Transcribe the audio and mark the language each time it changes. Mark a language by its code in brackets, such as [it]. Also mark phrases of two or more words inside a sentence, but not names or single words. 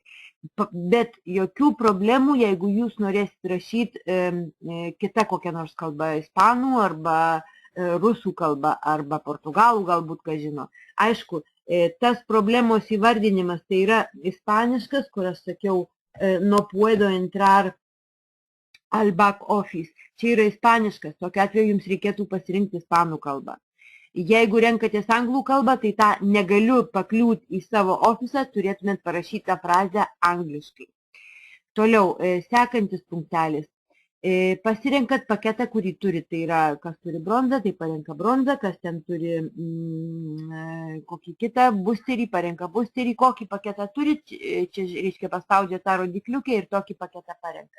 [lt] Bet jokių problemų, jeigu jūs norėsit rašyti kitą kokią nors kalbą, ispanų arba rusų kalbą, arba portugalų galbūt, ką žino. Aišku, tas problemos įvardinimas tai yra ispaniškas, kur aš sakiau, [es] no puedo entrar al back office. [lt] Čia yra ispaniškas, tokiu atveju jums reikėtų pasirinkti ispanų kalbą. Jeigu renkatės anglų kalbą, tai tą negaliu pakliūti į savo ofisą, turėtumėt parašyti tą frazę angliškai. Toliau, sekantis punktelis. Pasirenkat paketą, kurį turi, tai yra, kas turi bronzą, tai parenka bronzą, kas ten turi kokį kitą boosterį, parenka boosterį, kokį paketą turi, čia reiškia paspaudžia tą rodikliukę ir tokį paketą parenka.